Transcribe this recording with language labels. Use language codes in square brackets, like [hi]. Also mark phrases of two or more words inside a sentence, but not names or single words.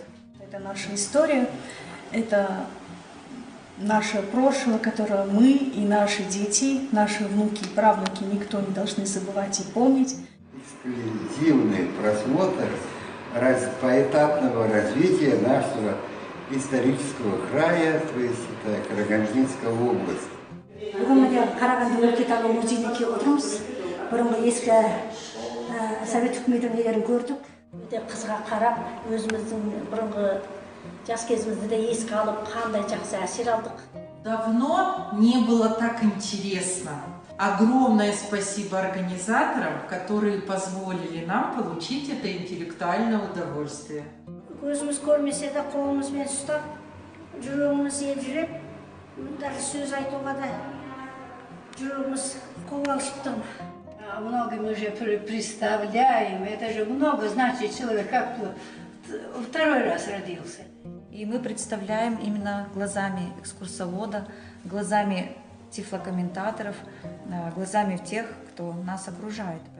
[ru] Это наша история, это наше прошлое, которое мы и наши дети, наши внуки и правнуки никто не должны забывать и помнить. Эксклюзивный просмотр поэтапного развития нашего исторического края, то есть это Карагандинская область. [kk] Бүгін Қарағанды өлкетану музейіне келіп отырмыз. Бұрынғы ескі совет үкіметінің нелерін көрдік. Өте қызыға қарап, өзіміздің бұрынғы жас кезімізді де еске алып, қандай жақсы әсер алдық. [ru] Давно не было так интересно. Огромное спасибо организаторам, которые позволили нам получить это интеллектуальное удовольствие. [kk] Көзіміз көрмесе де қолымызбен ұстап, жүрегіміз елжіреп, даже сөз айтуға да жүрегіміз қобалжып. [ru] Много мы уже представляем, это же много значит человек, как второй раз родился. И мы представляем именно глазами экскурсовода, глазами тифлокомментаторов, глазами тех, кто нас окружает.